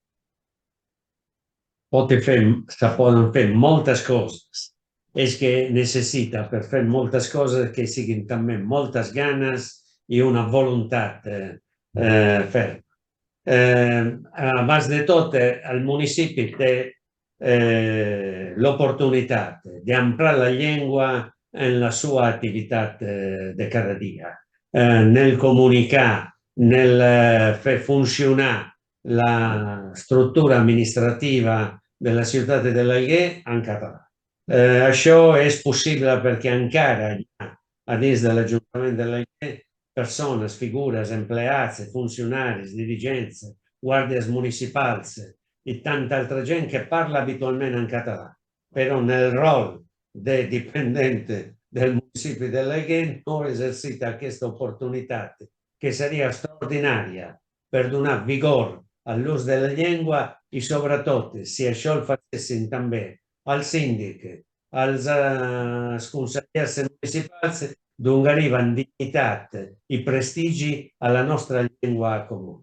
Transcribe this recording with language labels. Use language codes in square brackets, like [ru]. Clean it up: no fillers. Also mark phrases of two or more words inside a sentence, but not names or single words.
[ca] Se poden fer moltes coses. És que necessita per fer moltes coses que siguin també moltes ganes i una voluntat ferma. Abans de tot, el municipi té [it] l'opportunità di ampliare la lingua nella sua attività di [ca] cada dia, [it] nel comunicare, nel fer funzionare la struttura amministrativa della [ca] ciutat de l'Alguer en català. Això és possible perquè encara hi ha a dins de l'Ajuntament de l'Alguer persones, figures, empleats, funcionaris, dirigents, guàrdies municipals i tanta altra gent que parla habitualment en català, però nel rol de dipendent del municipi de l'Alguer no esercita aquesta oportunitat que seria straordinària per donar vigor all'ús de la llengua i sobretot, si això el facessin també al síndic, als consellers municipals, donarien dignitat i prestigi a la nostra llengua comune.